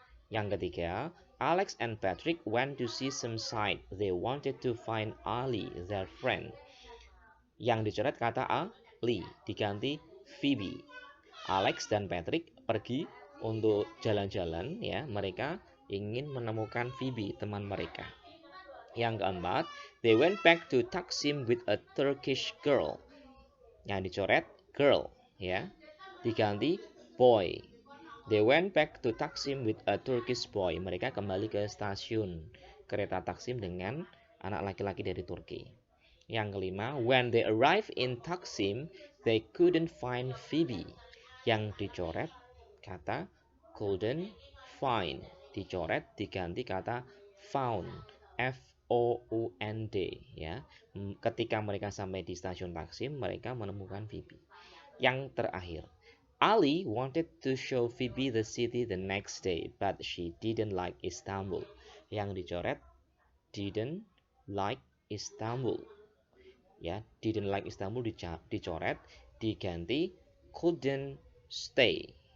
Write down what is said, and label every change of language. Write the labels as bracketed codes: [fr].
[id] Yang ketiga, [en] Alex and Patrick went to see some sight. They wanted to find Ali, their friend. [id] Yang dicoret kata Ali, diganti Phoebe. Alex dan Patrick pergi untuk jalan-jalan ya. Mereka ingin menemukan Phoebe, teman mereka. Yang keempat, [en] they went back to Taksim with a Turkish girl. [id] Yang dicoret girl ya, diganti boy. [en] They went back to Taksim with a Turkish boy. [id] Mereka kembali ke stasiun kereta Taksim dengan anak laki-laki dari Turki. Yang kelima, [en] when they arrived in Taksim, they couldn't find Phoebe. [id] Yang dicoret kata couldn't find, dicoret diganti kata found, Found ya. Ketika mereka sampai di stasiun Taksim, mereka menemukan Phoebe. Yang terakhir, [en] Ali wanted to show Phoebe the city the next day, but she didn't like Istanbul. [id] Yang dicoret [en] didn't like Istanbul. [id] Ya, [en] didn't like Istanbul [id] dicoret, diganti [en] couldn't stay.